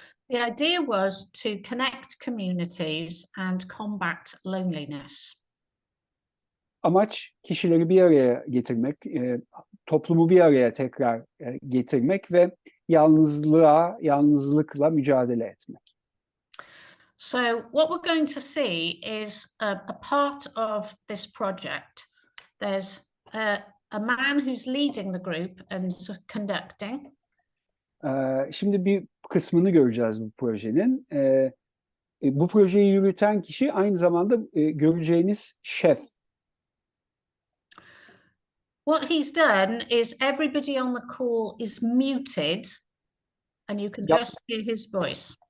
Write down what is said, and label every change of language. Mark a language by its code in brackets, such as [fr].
[en] The idea was to connect communities and combat loneliness. [tr] Amaç kişileri bir araya getirmek, toplumu bir araya tekrar getirmek ve yalnızlıkla mücadele etmek. [en] So what we're going to see is a part of this project. There's a man who's leading the group and conducting. [tr] Şimdi bir kısmını göreceğiz bu projenin. bu projeyi yürüten kişi aynı zamanda göreceğiniz şef. [en] What he's done is everybody on the call is muted and you can just hear his voice.